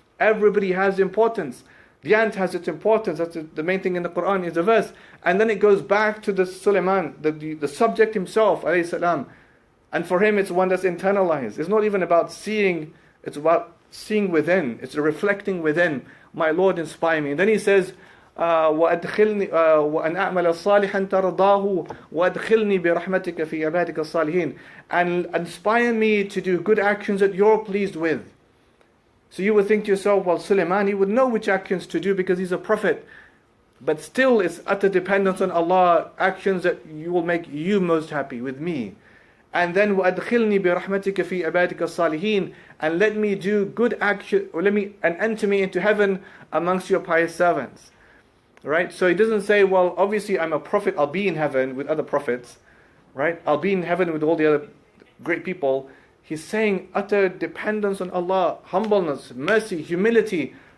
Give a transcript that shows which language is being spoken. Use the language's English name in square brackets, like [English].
[English] Everybody has importance. The ant has its importance. That's the main thing in the Quran is the verse. And then it goes back to the Sulaiman, the subject himself, alayhi salam. And for him, it's one that's internalized. It's not even about seeing, it's about seeing within. It's reflecting within. My Lord, inspire me. And then he says, [Arabic] وَأَدْخِلْنِي وَأَنْ أَعْمَلَ صَالِحًا تَرْضَاهُ وَأَدْخِلْنِي بِرَحْمَتِكَ فِي عِبَادِكَ الصَّالِحِينَ. [English] And inspire me to do good actions that you're pleased with. So you would think to yourself, well, Sulaiman, he would know which actions to do because he's a prophet. But still, it's utter dependence on Allah, actions that you will make you most happy with me. And then [Arabic] وَأَدْخِلْنِي بِرَحْمَتِكَ فِي عِبَادِكَ الصَّالِحِينَ. [English] And let me do good action, or and enter me into heaven amongst your pious servants. Right? So he doesn't say, well, obviously I'm a prophet, I'll be in heaven with other prophets. Right? I'll be in heaven with all the other great people. He's saying utter dependence on Allah, humbleness, mercy, humility.